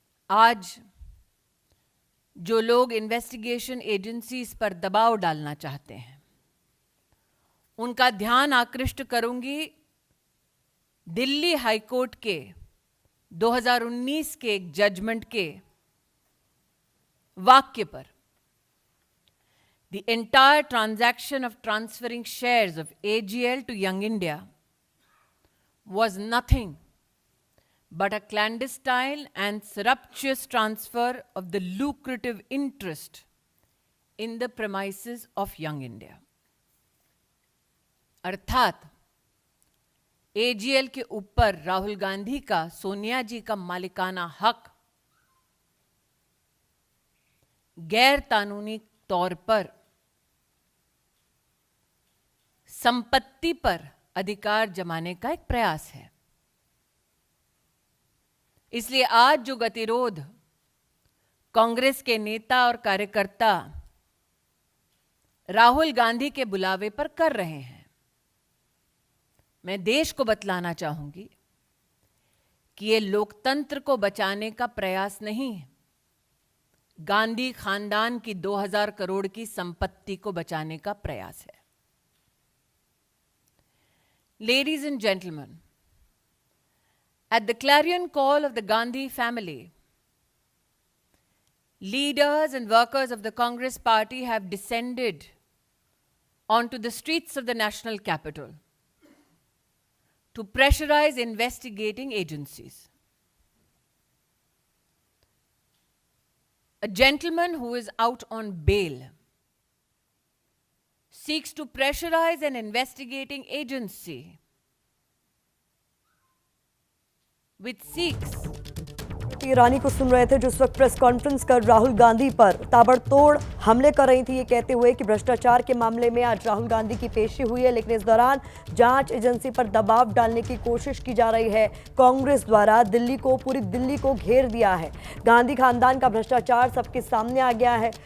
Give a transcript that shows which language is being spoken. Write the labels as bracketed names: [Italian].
[Hindi] आज जो लोग इन्वेस्टिगेशन एजेंसीज पर दबाव डालना चाहते हैं, उनका ध्यान आकृष्ट करूंगी दिल्ली हाईकोर्ट के 2019 के एक जजमेंट के वाक्य पर। [English] The entire transaction of transferring shares of AGL to Young India was nothing but a clandestine and surreptitious transfer of the lucrative interest in the premises of Young India. [Hindi] अर्थात AGL के ऊपर राहुल गांधी का, सोनिया जी का मालिकाना हक गैर कानूनी तौर पर संपत्ति पर अधिकार जमाने का एक प्रयास है। इसलिए आज जो गतिरोध कांग्रेस के नेता और कार्यकर्ता राहुल गांधी के बुलावे पर कर रहे हैं, मैं देश को बतलाना चाहूंगी कि यह लोकतंत्र को बचाने का प्रयास नहीं है, गांधी खानदान की 2000 करोड़ की संपत्ति को बचाने का प्रयास है। [English] Ladies and gentlemen, at the clarion call of the Gandhi family, leaders and workers of the Congress party have descended onto the streets of the national capital to pressurize investigating agencies. A gentleman who is out on bail seeks to pressurize an investigating agency which seeks [Hindi] ईरानी को सुन रहे थे, जो इस वक्त press conference कर राहुल गांधी पर ताबड़तोड़ हमले कर रही थी, ये कहते हुए कि भ्रष्टाचार के मामले में आज राहुल गांधी की पेशी हुई है, लेकिन इस दौरान जांच एजेंसी पर दबाव डालने की कोशिश की जा रही है। कांग्रेस द्वारा दिल्ली को, पूरी दिल्ली को घेर दिया है। गांधी खानदान का भ्रष्टाचार सबके सामने आ गया है।